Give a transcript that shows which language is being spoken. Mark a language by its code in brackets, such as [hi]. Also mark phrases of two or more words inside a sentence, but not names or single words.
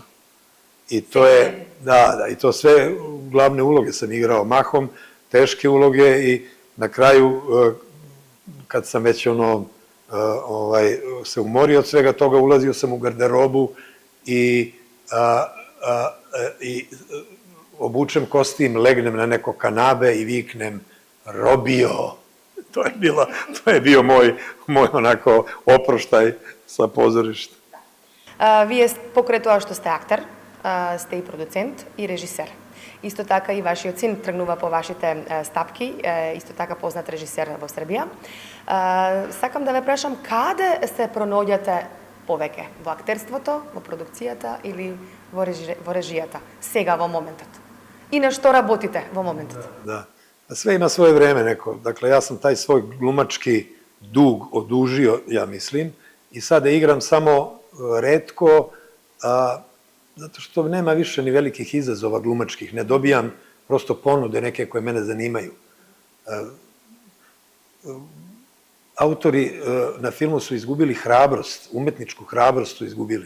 [sr] I to je, i to sve glavne uloge sam igrao mahom, teške uloge i na kraju, kad sam već se umorio od svega toga, ulazio sam u garderobu i obučem kostim, legnem na neko kanabe i viknem robio. To je bio moj onako oproštaj sa pozorišta. [mk] Вие покрај тоа што сте актер, сте и продуцент и режисер. Исто така и вашиот син тргнува по вашите стапки, исто така познат режисер во Србија. Сакам да ве прашам, каде се пронаоѓате повеќе? Во актерството, во продукцијата или во режијата? Сега, во моментот. И на што работите во моментот? [sr] Da. Sve ima svoje vreme neko. Dakle, ja sam taj svoj glumački dug odužio, ja mislim, i sada igram samo retko, zato što nema više ni velikih izazova glumačkih. Ne dobijam prosto ponude neke koje mene zanimaju. Autori na filmu su izgubili hrabrost, umetničku hrabrost su izgubili.